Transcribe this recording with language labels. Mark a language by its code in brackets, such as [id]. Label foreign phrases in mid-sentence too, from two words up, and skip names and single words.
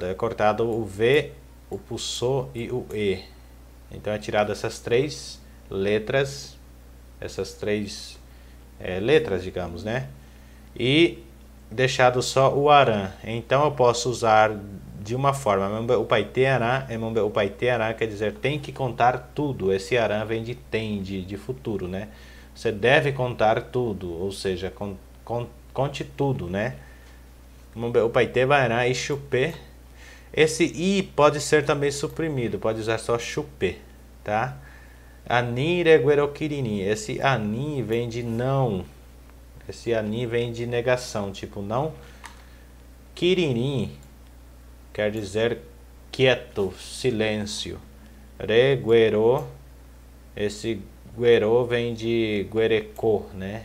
[pt] É cortado o V, o pulsô e o E. Então é tirado essas três letras, letras, digamos, né? E deixado só o arã. Então eu posso usar de uma forma. O [gn] paite arã, [pt] o [gn] paite arã [pt] quer dizer tem que contar tudo. Esse arã vem de tem, de futuro, né? Você deve contar tudo, ou seja, conte tudo, né? [gn] O paite arã e chupé. [pt] Esse i pode ser também suprimido, pode usar só chupé, tá? [gn] Ani reguero kirini. [pt] Esse ani vem de não. Esse ani vem de negação, tipo não. Kirini quer dizer quieto, silêncio. Reguero Esse guerô vem de guerecô, né?